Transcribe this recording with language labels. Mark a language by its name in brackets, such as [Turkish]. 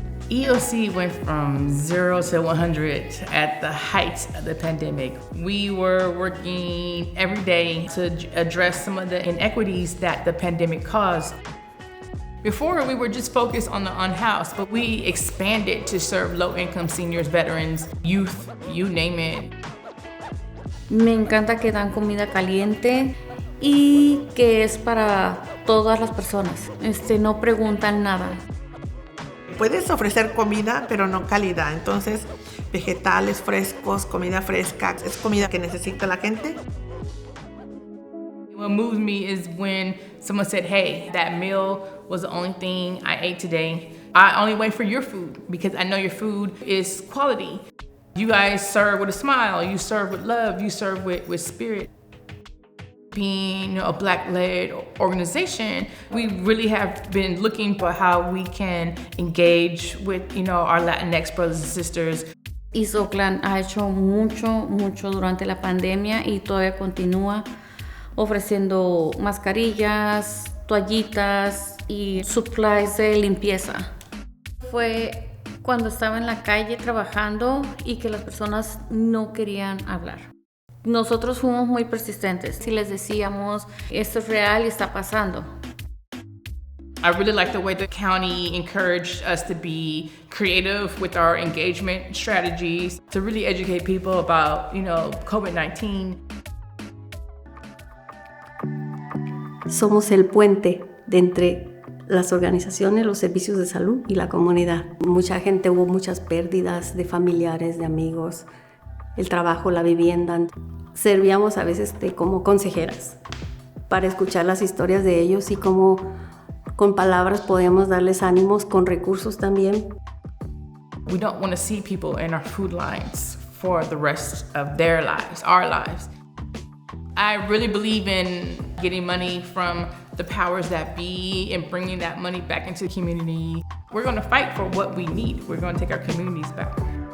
[English] EOC went from 0 to 100 at the height of the pandemic. We were working every day to address some of the inequities that the pandemic caused. Before, we were just focused on the unhoused, but we expanded to serve low-income seniors, veterans, youth, you name it. [Spanish] Me encanta que dan comida caliente y que es para todas las personas. No preguntan nada. Puedes ofrecer comida, pero no calidad. Entonces, vegetales frescos, comida fresca, es comida que necesita la gente. [English] What moves me is when someone said, hey, that meal was the only thing I ate today. I only wait for your food because I know your food is quality. You guys serve with a smile, you serve with love, you serve with spirit. Being a Black-led organization, we really have been looking for how we can engage with our Latinx brothers and sisters. [Spanish] East Oakland ha hecho mucho durante la pandemia y todavía continúa ofreciendo mascarillas, toallitas y supplies de limpieza. Fue cuando estaba en la calle trabajando y que las personas no querían hablar. Nosotros fuimos muy persistentes y les decíamos, esto es real y está pasando. [English] I really like the way the county encouraged us to be creative with our engagement strategies, to really educate people about, COVID-19. [Spanish] Somos el puente de entre las organizaciones, los servicios de salud y la comunidad. Mucha gente, hubo muchas pérdidas de familiares, de amigos, el trabajo, la vivienda. Servíamos a veces como consejeras para escuchar las historias de ellos y cómo con palabras podíamos darles ánimos, con recursos también. [English] We don't want to see people in our food lines for the rest of their lives, our lives. I really believe in getting money from the powers that be and bringing that money back into the community. We're going to fight for what we need. We're going to take our communities back.